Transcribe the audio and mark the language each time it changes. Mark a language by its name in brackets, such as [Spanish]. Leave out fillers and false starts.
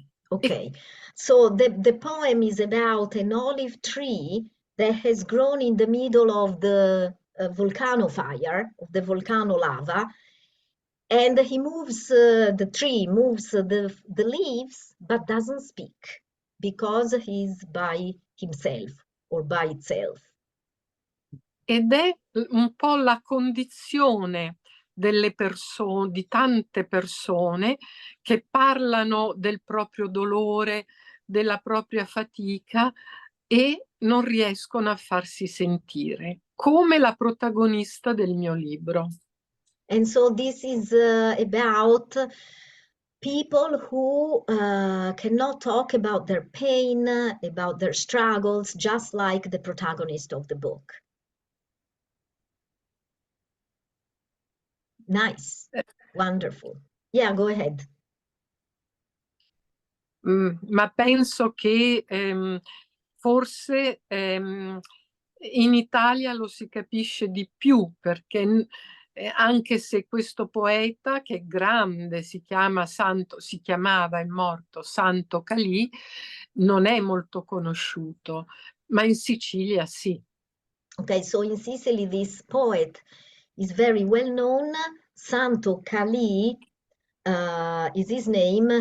[English] Okay, so the poem is about an olive tree that has grown in the middle of the volcano fire, of the volcano lava, and he moves, the tree moves the leaves, but doesn't speak because he's by himself or by itself. [Italian] Ed è un po' la condizione delle persone, di tante persone che parlano del proprio dolore, della propria fatica e non riescono a farsi sentire, come la protagonista del mio libro. [English] And so this is about people who cannot talk about their pain, about their struggles, just like the protagonist of the book. Nice, wonderful. Yeah, go ahead. [Italian] Ma penso che forse in Italia lo si capisce di più perché anche se questo poeta che è grande si chiamava, è morto, Santo Calì, non è molto conosciuto, ma in Sicilia sì. [English] Okay, so in Sicily, this poet is very well known. Santo Calì is his name.